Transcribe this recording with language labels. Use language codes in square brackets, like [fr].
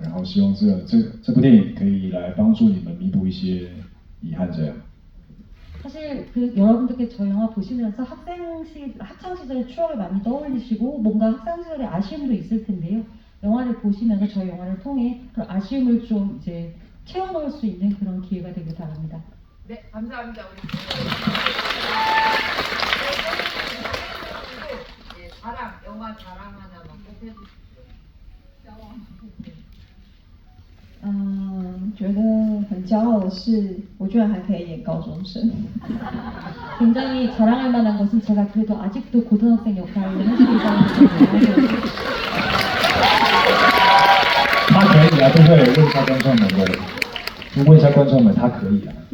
[zh] 然后希望这部电影可以来帮助你们弥补一些遗憾，这样。 [ko] 사실 그 여러분들께 저 영화 보시면서 학창 시절의 추억을 많이 떠올리시고 뭔가 학창 시절의 아쉬움도 있을 텐데요. 영화를 보시면서 저 영화를 통해 그런 아쉬움을 좀 이제 채워넣을 수 있는 그런 기회가 되길 바랍니다. 네, 감사합니다. 우리 네, 자랑, 영화 자랑 하나만 꼭 해주십시오. [zh] 觉得很骄傲的是，我居然还可以演高中生。 [ko] 굉장히 자랑할 만한 것은 제가 그래도 아직도 고등학생 역할을 할 수 있다는 것입니다. [zh] 他可以啊，对不对？问一下观众们，对，就问一下观众们，他可以啊。